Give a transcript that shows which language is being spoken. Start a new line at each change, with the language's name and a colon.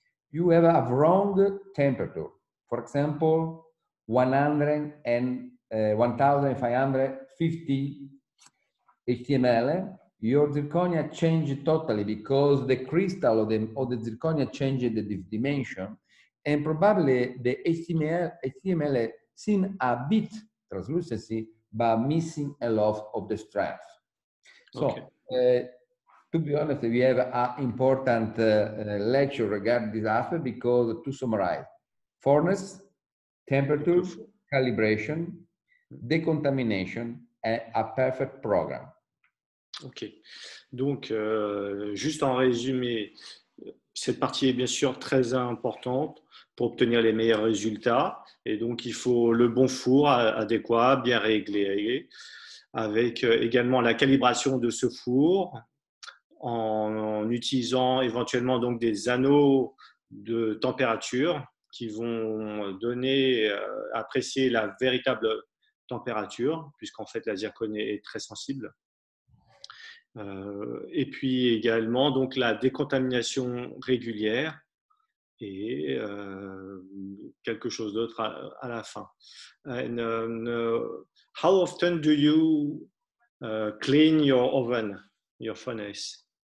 English: You have a wrong temperature. For example, 100 and 1550 HTML, your zirconia changed totally because the crystal of the zirconia changed the dimension, and probably the HTML seen a bit translucency, but missing a lot of the strength. So, okay. To be honest, we have an important lecture regarding this aspect, because to summarize, furnace, temperature, calibration, decontamination, and a perfect program. Ok.
French: Donc, juste en résumé, cette partie est bien sûr très importante pour obtenir les meilleurs résultats. Et donc, il faut le bon four adéquat, bien réglé, avec également la calibration de ce four, en utilisant éventuellement donc des anneaux de température qui vont donner, apprécier la véritable température, puisqu'en fait la zircone est très sensible. Et puis également donc la décontamination régulière et quelque chose d'autre à la fin.
English: And, how often do you clean your oven, your furnace?